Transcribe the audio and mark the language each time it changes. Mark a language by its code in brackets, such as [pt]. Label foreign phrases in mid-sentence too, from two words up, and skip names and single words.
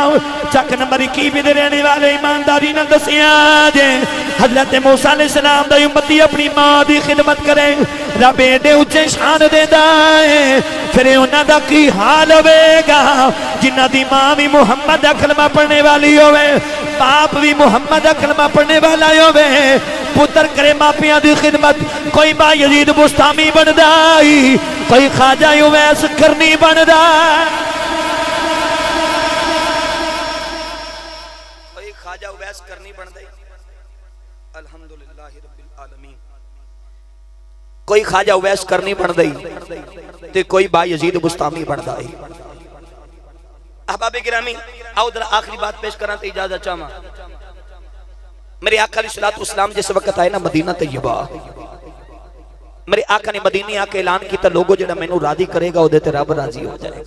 [pa] چک نمبر 21 دے رہن والے ایمانداری نال دسیا جے حضرت موسیٰ علیہ السلام دا امتی اپنی ماں دی خدمت کرے رب ایڈے اچے شان دیندا ہے فیر اوہناں دا کی حال ہووے گا جنہاں دی ماں وی محمد دا کلمہ پڑھن والی ہووے باپ وی محمد دا کلمہ پڑھن والا ہووے پتر کرے ماپیاں دی خدمت. کوئی با یزید بسطامی بندا کوئی خواجہ اویس قرنی بندا کوئی خواجہ اویس قرنی بندا [ar] الحمد لله رب العالمين. [pa] کوئی خواجہ اویس قرنی بندا تے کوئی با یزید بسطامی بندا ہے. احباب گرامی آؤ ذرا آخری بات پیش کراں تو اجازت چاہواں. میرے آقا [ar] عليه الصلاة والسلام [pa] جس وقت آئے نا مدینہ طیبہ میرے آقا نے مدینے آ کے اعلان کیتا لوکو جیہڑا مینوں راضی کرے گا اوہدے تے رب راضی ہو جائے گا.